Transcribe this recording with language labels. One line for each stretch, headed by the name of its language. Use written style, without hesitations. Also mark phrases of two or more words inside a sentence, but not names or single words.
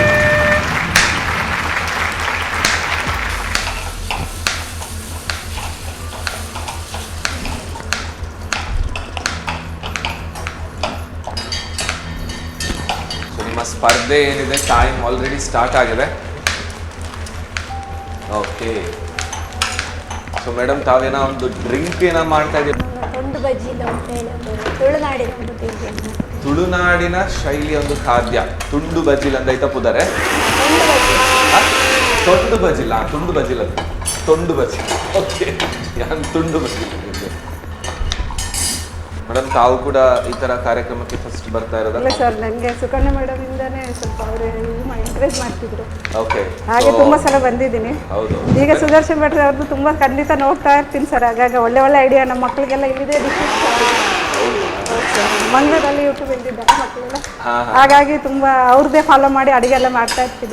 Kannada: ನಿಮ್ಮ ಸ್ಪರ್ಧೆ ಏನಿದೆ,
English: time already start
Kannada: ಆಗಿದೆ. ಓಕೆ, ಸೊ ಮೇಡಮ್ ತಾವೇನೋ ಒಂದು ಡ್ರಿಂಕ್ ಏನೋ ಮಾಡ್ತಾ ಇದ್ದೀವಿ. ತೊಂಡು ಬಜ್ಜಿಲು ಅಂತ ಹೇಳಿ ಒಂದು ತುಳುನಾಡಿನ ಒಂದು ತಿಂಡಿ. ತುಳುನಾಡಿನ ಶೈಲಿಯ ಒಂದು ಖಾದ್ಯ ತುಂಡು ಬಜ್ಜಿಲ್ ಅಂತ
Tulu: ಐತ ಪುದರೆ.
Kannada: ತೊಂಡು ಬಜ್ಜಿಲ್ಲ, ತುಂಡು ಬಜ್ಜಿಲ್ ಅದು ತೊಂಡು ಬಜ್ಜಿಲ್.
Tulu: ಓಕೆ, ಯಾನ್ ತುಂಡು ಬಜ್ಜಿಲ್.
Kannada: ಮೇಡಮ್ ತಾವು ಕೂಡ ಈ ತರ ಕಾರ್ಯಕ್ರಮಕ್ಕೆ ಫಸ್ಟ್ ಬರ್ತಾ ಇರೋದಾ? ಇಲ್ಲ ಸರ್, ನನಗೆ ಸುಕನ್ಯಾ ಮೇಡಮ್ ಇಂದಾನೆ ಸ್ವಲ್ಪ ಅವರು ಎಂಕರೇಜ್ ಮಾಡ್ತಿದ್ರು. ಓಕೆ, ಹಾಗೆ ತುಂಬಾ ಸಲ ಬಂದಿದ್ದೀನಿ. ಹೌದು. ಈಗ ಸುದರ್ಶನ್ ಭಟ್ರೆ ಅವ್ರದ್ದು ತುಂಬಾ ಖಂಡಿತ ನೋಡ್ತಾ ಇರ್ತೀನಿ ಸರ್. ಹಾಗಾಗಿ ಒಳ್ಳೆ ಒಳ್ಳೆ ಐಡಿಯಾ ನಮ್ಮ ಮಕ್ಕಳಿಗೆಲ್ಲ ಇಲ್ಲಿದೆ ಮಂಗಳೂರಲ್ಲಿ ಯೂಟ್ಯೂಬ್ ಇದ್ದಿದ್ದಾರೆ ಮಕ್ಕಳೆಲ್ಲ, ಹಾಗಾಗಿ ತುಂಬಾ ಅವ್ರದ್ದೇ ಫಾಲೋ ಮಾಡಿ ಅಡಿಗೆ ಎಲ್ಲ ಮಾಡ್ತಾ ಇರ್ತೀವಿ.